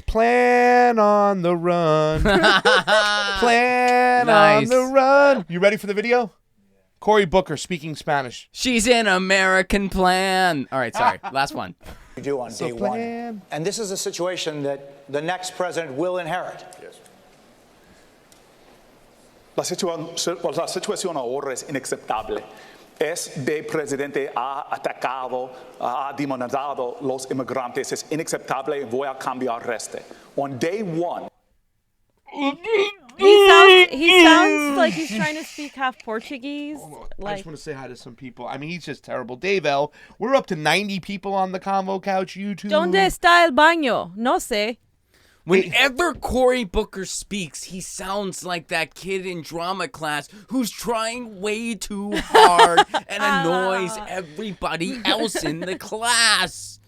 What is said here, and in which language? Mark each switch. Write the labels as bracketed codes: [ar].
[en] Plan on the Run. Plan Nice. on the Run. You ready for the video? Cory Booker speaking Spanish. She's an American plan. All right, sorry. Last one. You do on day one. And this is a situation that the next president will inherit. Yes. [es] La situación ahora es inaceptable. Presidente ha atacado, ha demonizado los inmigrantes. Es inaceptable y voy a cambiar este. [en] On day one. He sounds like he's trying to speak half Portuguese. I just want to say hi to some people. I mean, he's just terrible. Dave L., we're up to 90 people on the Convo Couch YouTube. [es] ¿Dónde está el baño? No sé. [en] Whenever Cory Booker speaks, he sounds like that kid in drama class who's trying way too hard and annoys everybody else in the class.